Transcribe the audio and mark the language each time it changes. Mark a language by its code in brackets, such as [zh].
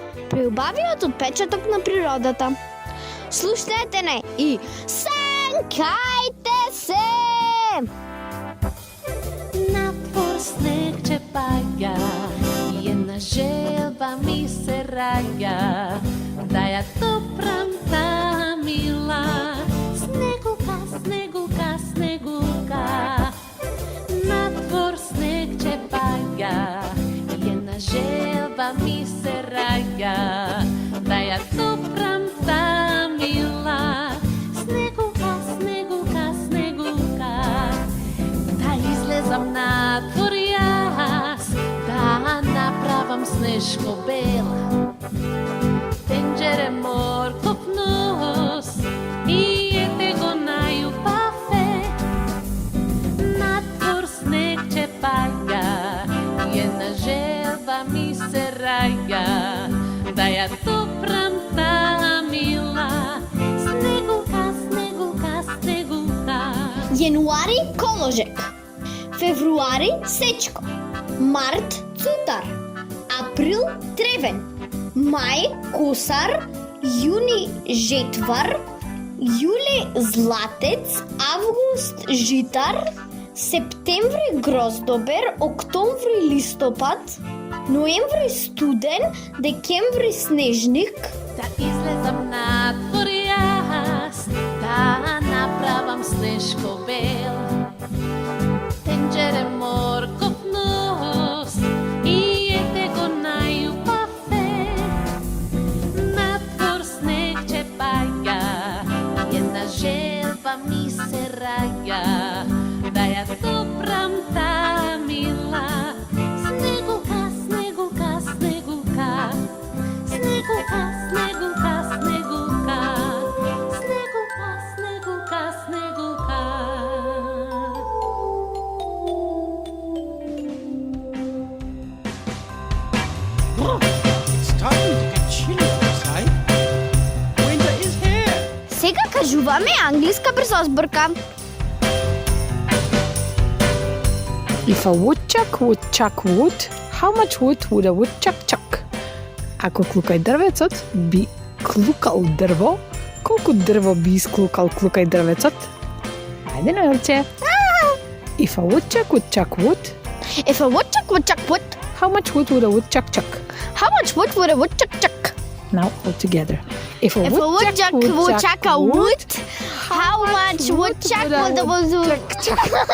[mk] Преубавиот отпечаток на природата. Слушнете не и сенкајте се! Надвор снег че паѓа и една желба ми се раѓа, да ја допрам таа мила. Снегулка, снегулка, снегулка. Надвор снег че паѓа и една желба ми се раѓа, да ја допрам таа мила. Снегулка, снегулка, снегулка. Да излезам надвор јас, да направам снежко бела. Тенџере морков нос и ете го најубаве. Надвор снег че паѓа и една желба ми се раѓа, да ја допрам таа мила. Снегулка, снегулка, снегулка. Јануари коложек, февруари сечко, март цутар, април тревен, мај косар, јуни жетвар, јули златец, август житар, септември гроздобер, октомври листопад, ноември студен, декември снежник. Да излезам надвор јас, да направам снежко бел. Тенџере морков нос и ете го најубаве. Надвор снег че паѓа, една желба ми се раѓа, да ја допрам таа мила. Снегулка, снегулка, снегулка. Снегулка, снегулка, снегулка. Снегулка, снегулка, снегулка. [en] It's starting to get chilly outside. Winter is here. [mk] Сега кажуваме англиска брзозборка. [en] If a woodchuck would chuck wood, how much wood would a woodchuck chuck? [mk] Ако клукај дрвецот би клукал дрво, колку дрво би исклукал клукај дрвецот? Ајде, Ноелче. [en] If a woodchuck would chuck wood, If a woodchuck would chuck wood, how much wood would a woodchuck chuck? how much wood would a woodchuck chuck? Now all together. If a If a woodchuck would chuck a wood, how much woodchuck would a woodchuck chuck?